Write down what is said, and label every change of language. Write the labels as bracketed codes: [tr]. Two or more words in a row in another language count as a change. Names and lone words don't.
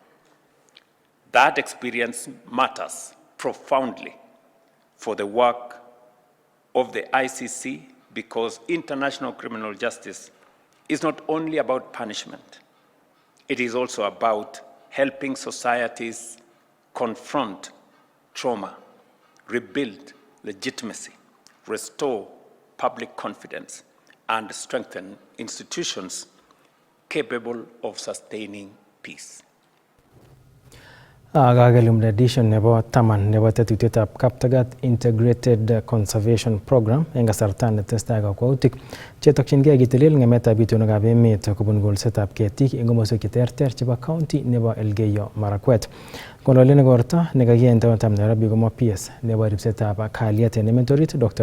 [en] That experience matters profoundly for the work of the ICC because international criminal justice is not only about punishment, it is also about helping societies confront trauma, rebuild legitimacy, restore public confidence, and strengthen institutions capable of sustaining peace. [kln] Kakelumda edition nebo taman nebo tetutietab Kaptagat Integrated Conservation Program en kasarta netestai kakwautik chetokyingei kitelel ng'emetab itonwekab emet kobun kolsetab ketik en komoswek cheterter chebo county nebo Elgeyo Marakwet. Ng'ololen igorto nekakiyai en taonitab Nairobi komo PS nebo ribsetab kalyet en emet orit Dr.